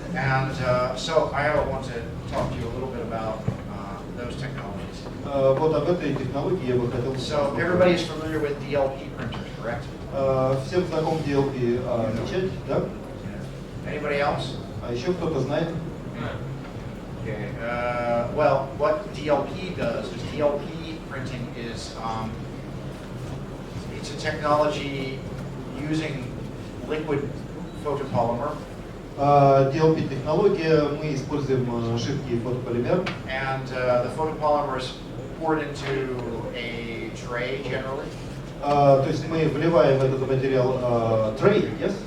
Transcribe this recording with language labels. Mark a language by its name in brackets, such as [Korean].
[English] And so I want to talk to you a little bit about those technologies. [Russian] Вот об этой технологии я бы хотел. [English] So everybody is familiar with DLP printers, correct? [Russian] Всем знаком DLP печать, да? [English] Anybody else? [Russian] А еще кто-то знает? [English] Okay. Well, what DLP does is DLP printing is it's a technology using liquid photopolymer. [Russian] DLP технология, мы используем жидкий фотополимер. [English] And the photopolymer is poured into a tray generally. [Russian] То есть мы вливаем этот материал трей, yes?